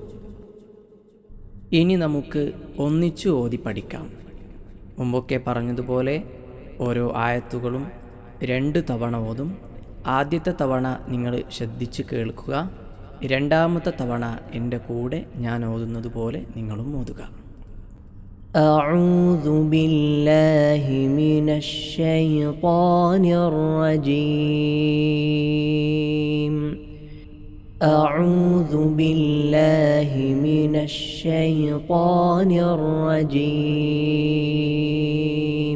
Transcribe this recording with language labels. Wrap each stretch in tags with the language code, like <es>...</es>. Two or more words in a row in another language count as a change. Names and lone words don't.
<ml>ഇനി നമുക്ക് ഒന്നിച്ചു ഓതി പഠിക്കാം. മുമ്പൊക്കെ പറഞ്ഞതുപോലെ ഓരോ ആയത്തുകളും 2 തവണ ഓതും. ആദ്യത്തെ തവണ നിങ്ങൾ ശ്രദ്ധിച്ച് കേൾക്കുക, രണ്ടാമത്തെ തവണ എൻ്റെ കൂടെ ഞാൻ ഓതുന്നത് പോലെ നിങ്ങളും ഓതുക.</ml> <ar>أعوذ بالله من الشيطان الرجيم. أعوذ بالله من الشيطان الرجيم.</ar>